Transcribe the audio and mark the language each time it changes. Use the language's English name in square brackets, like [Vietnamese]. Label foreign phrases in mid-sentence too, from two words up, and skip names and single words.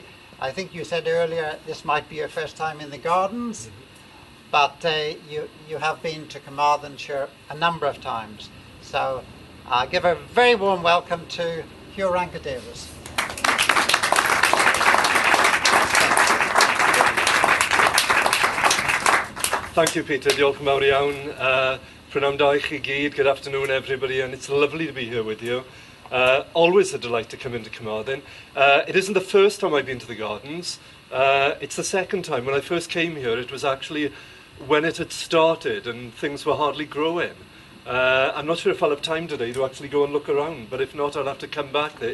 [English] I think you said earlier this might be your first time in the gardens, but you have been to Carmarthenshire a number of times. So give a very warm welcome to Huw Irranca-Davies. Thank you, Peter. [Welsh] Diolch yn fawr iawn. Prynawn da I chi gyd. [English] Good afternoon, everybody, and it's lovely to be here with you. Always a delight to come into Carmarthen. It isn't the first time I've been to the gardens. It's the second time. When I first came here, it was actually when it had started and things were hardly growing. I'm not sure if I'll have time today to actually go and look around, but if not, I'll have to come back there.